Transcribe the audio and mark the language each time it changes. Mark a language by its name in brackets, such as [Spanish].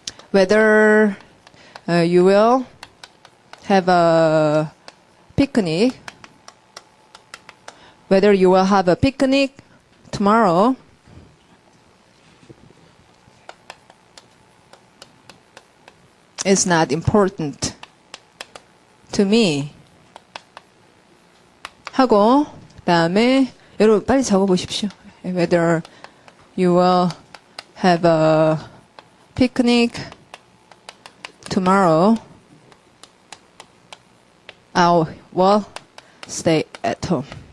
[English] Whether you will have a picnic, whether you will have a picnic tomorrow, is not important to me. [Korean] 하고 그다음에 여러분 빨리 적어보십시오. [English] Whether you will have a picnic tomorrow, I will stay at home.